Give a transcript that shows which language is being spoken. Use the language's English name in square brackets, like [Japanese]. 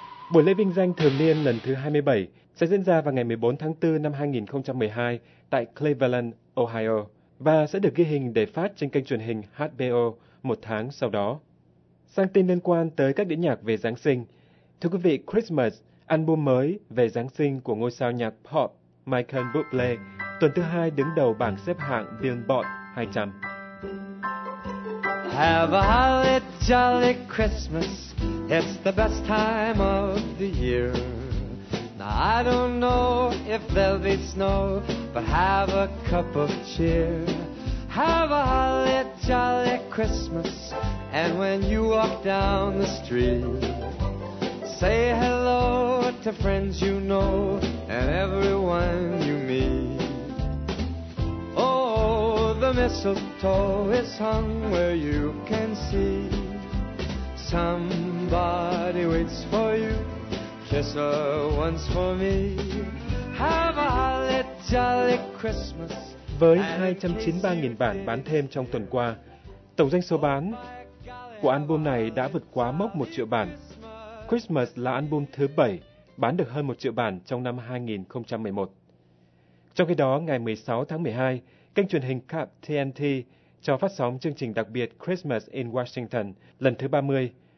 [Vietnamese] Buổi lễ vinh danh thường niên lần thứ 27 sẽ diễn ra vào ngày 14 tháng 4 năm 2012 tại Cleveland, Ohio và sẽ được ghi hình để phát trên kênh truyền hình HBO một tháng sau đó. Sang tin liên quan tới các đĩa nhạc về Giáng sinh, thưa quý vị, Christmas, album mới về Giáng sinh của ngôi sao nhạc pop Michael Bublé, tuần thứ hai đứng đầu bảng xếp hạng Billboard 200. [English] Have a holly jolly Christmas. It's the best time of the year. Now I don't know if there'll be snow, but have a cup of cheer. Have a holly jolly Christmas, and when you walk down the street, say hello to friends you know and everyone you meet. Oh, the mistletoe is hung where you can see. Somebody waits for you, kiss her once for me. Have a holly jolly Christmas. [Vietnamese] Với 293.000 bản bán thêm trong tuần qua, tổng doanh số bán của album này đã vượt quá mốc 1 triệu bản. Christmas là album thứ 7 bán được hơn 1 triệu bản trong năm 2011. Trong khi đó, ngày 16 tháng 12, kênh truyền hình Cap TNT cho phát sóng chương trình đặc biệt Christmas in Washington lần thứ 30.